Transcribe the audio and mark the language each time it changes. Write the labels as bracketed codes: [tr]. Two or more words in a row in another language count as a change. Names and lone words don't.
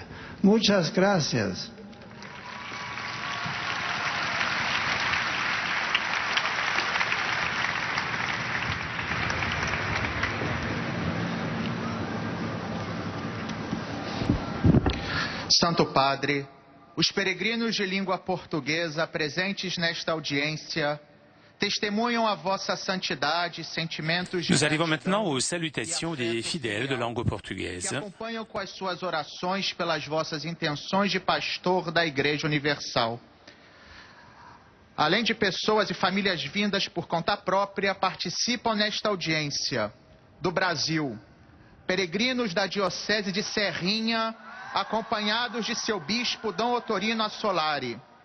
[es] Muchas gracias. [pt] Santo Padre, os peregrinos de língua portuguesa presentes nesta audiência testemunham a vossa santidade, sentimentos de [fr] Nous arrivons maintenant [pt] gratidão [fr] aux salutations des fidèles de langue [pt] que [fr] portugaise. [pt] acompanham com as suas orações pelas vossas intenções de pastor da Igreja Universal. Além de pessoas e famílias vindas por conta própria, participam nesta audiência do Brasil, peregrinos da Diocese de Serrinha, acompanhados de seu bispo Dom Otorino Assolari.